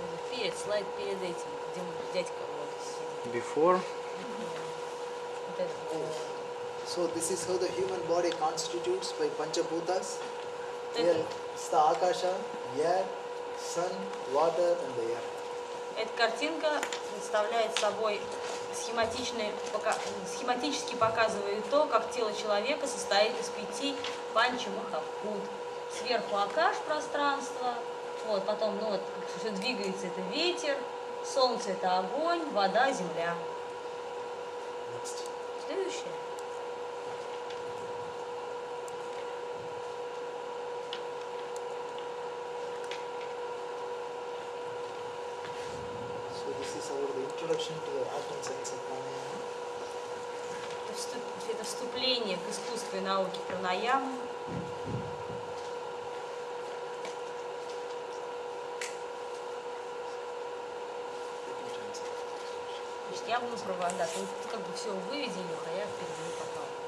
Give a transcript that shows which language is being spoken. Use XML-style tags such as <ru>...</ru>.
<ru>Перед, слайд перед этим, где дядька вот.</ru> <en>Before?</en> <ru>Вот это.</ru> <en>So this is how the human body constitutes by Panchabhutas. Here is the Akasha, air, sun, water and the air.</en> <ru>Эта картинка представляет собой схематически показывает то, как тело человека состоит из 5 панчамахабхут. Сверху акаш пространство, вот, потом, вот, все двигается, это ветер, солнце это огонь, вода, земля. Следующее.</ru> <en>So this is our introduction to the art and science of pranayama.</en> <ru>Это вступление к искусству и науке пранаямы. Значит, я буду проводить, да, ты как бы все выведи, а я переведу потом.</ru>